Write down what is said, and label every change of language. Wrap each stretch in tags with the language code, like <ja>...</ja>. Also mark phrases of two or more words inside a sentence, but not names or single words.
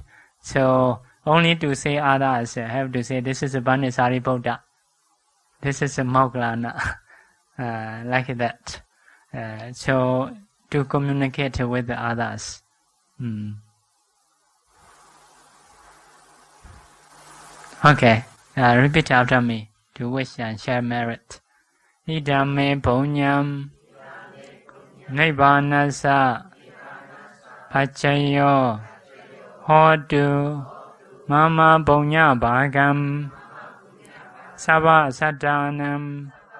<en>So only to say others, have to say this is a Bannisari Buddha, this is a Moggallana, like that. So to communicate with the others. Okay, repeat after me to wish and share merit.</en> <pi>Idame punyam nibbanasa pachayo hotu mama punya bhagam sabha satanam</pi>